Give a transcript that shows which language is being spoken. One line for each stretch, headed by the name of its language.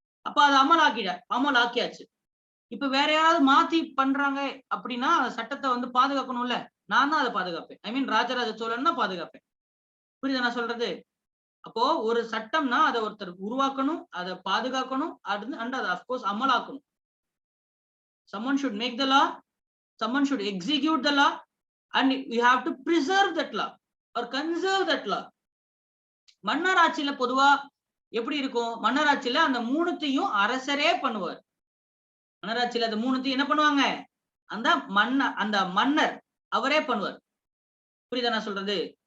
Tamil: அப்ப அதை அமலாக்கியாச்சு. இப்ப வேற யாராவது மாத்தி பண்றாங்க அப்படின்னா சட்டத்தை வந்து பாதுகாக்கணும்ல, நான் தான் அதை பாதுகாப்பேன். ஐ மீன் ராஜராஜ சோழன் தான் பாதுகாப்பேன். புரியுதா நான் சொல்றது? அப்போ ஒரு சட்டம்னா அதை ஒருத்தர் உருவாக்கணும், அதை பாதுகாக்கணும், அண்ட் அதை of course அமலாக்கணும்.
English: someone should make the law, someone should execute the law, and we have to preserve that law or conserve that law.
Tamil: மன்னர் ஆட்சியில பொதுவா எப்படி இருக்கும்? மன்னர் ஆட்சியில அந்த 3த்தையும் அரசரே பண்ணுவார். மன்னர் ஆட்சியில அந்த 3த்தையும் என்ன பண்ணுவாங்க? அந்த மன்னர் அவரே பண்ணுவார். புரியுதா நான் சொல்றது?